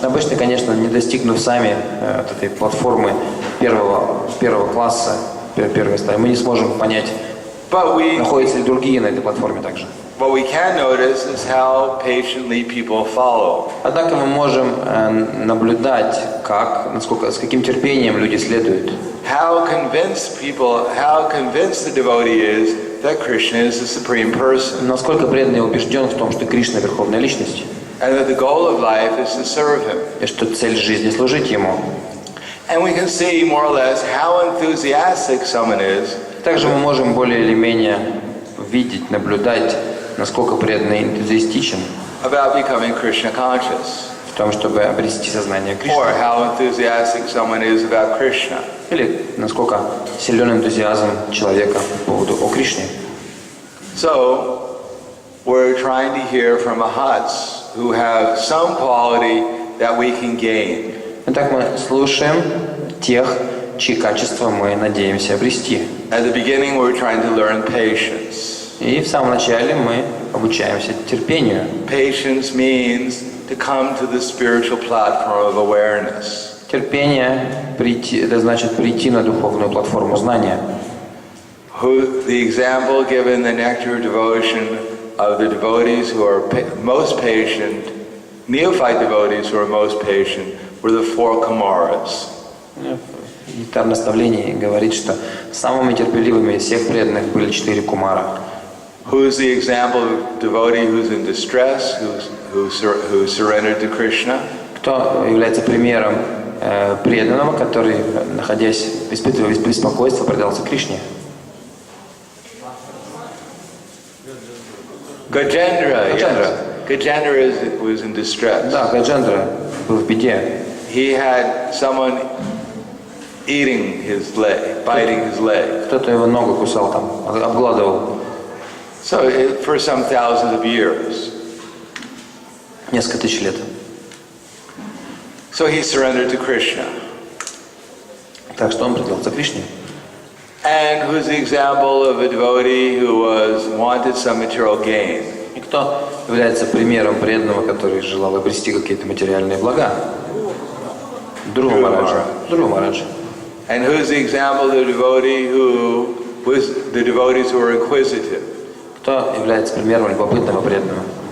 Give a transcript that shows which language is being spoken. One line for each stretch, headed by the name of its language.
Russian: Обычно, конечно, не достигнув сами от этой платформы первого класса, первой стадии, мы не сможем понять, находятся ли другие на этой платформе также.
English: What we can notice is how patiently people follow.
Russian: Однако мы можем наблюдать, с каким терпением люди следуют.
English: How convinced the devotee is that Krishna is the supreme person.
Russian: Насколько преданный убежден в том, что Кришна — верховная личность.
English: And that the goal of life is to serve him.
Russian: И что цель жизни — служить Ему.
English: And we can see more or less how enthusiastic someone is.
Russian: Также мы можем более или менее видеть, наблюдать, насколько преданный энтузиастичен
English: About becoming Krishna conscious.
Russian: в том, чтобы обрести сознание Кришны.
English: Or how enthusiastic someone is about Krishna.
Russian: Или насколько силен энтузиазм человека по поводу о Кришне.
English: So, we're trying to hear from Mahats who have some quality that we can gain.
Russian: Итак, мы слушаем тех, чьи качества мы надеемся обрести.
English: At the beginning, we're trying to learn patience.
Russian: И в самом начале мы обучаемся терпению.
English: Patience means to come to the spiritual platform of awareness.
Russian: Терпение это значит прийти на духовную платформу знания.
English: The example given in the nectar of devotion of the devotees who are most patient, neophyte devotees who are most patient, were the four Kumaras.
Russian: Нектар наставлений говорит, что самыми терпеливыми из всех преданных были 4 кумара.
English: Who's the example of devotee who's in distress, who surrendered to Krishna?
Russian: Кто Кто является примером преданного, который, находясь, испытывая беспокойство, предался Кришне?
English: Gajendra, Gajendra. yes. Gajendra was in distress.
Russian: Да, Гаджендра был в беде.
English: He had someone eating his leg, biting his leg.
Russian: Кто-то его ногу кусал там, обгладывал.
English: So for some thousands of years.
Russian: Несколько тысяч лет.
English: So he surrendered to Krishna.
Russian: Так что он предался Кришне.
English: And who's the example of a devotee who wanted some material gain?
Russian: И кто является примером преданного, который желал обрести какие-то материальные блага? Друга Мараджа. Друга Мараджа.
English: And who's the example of the devotee who was the devotees who were inquisitive?
Russian: Кто является примером любопытного преданного?